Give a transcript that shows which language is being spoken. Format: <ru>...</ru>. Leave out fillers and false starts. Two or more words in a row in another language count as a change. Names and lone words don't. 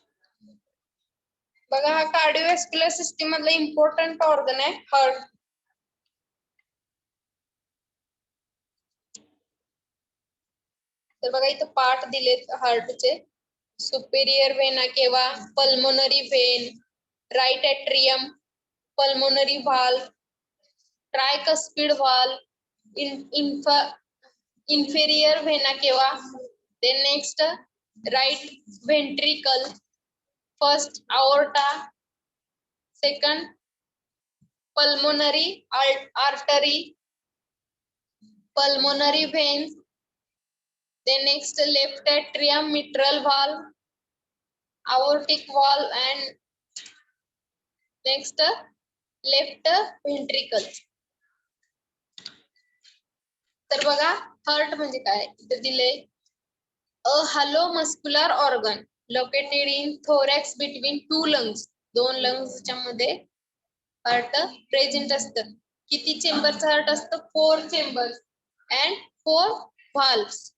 <mr>बघा हा</mr> <en>cardiovascular system</en> <mr>मधला</mr> <en>important organ</en> <mr>आहे हार्ट. तर बघा इथं पार्ट दिलेत हार्टचे.</mr> <en>superior vena cava, pulmonary vein, right atrium, pulmonary valve, tricuspid valve, inferior vena cava, then next right ventricle, first aorta, second pulmonary artery, pulmonary veins, then next left atrium, mitral valve, aortic valve, and next left ventricle.</en> <mr>तर बघा हार्ट म्हणजे काय, इथे दिले</mr> <en>a hollow muscular organ located in thorax between two lungs.</en> <mr>दोन लंग्सच्या मध्ये हार्ट प्रेझेंट असतं. किती चेंबरचं हार्ट असतं,</mr> <en>4 chambers and 4 valves.</en>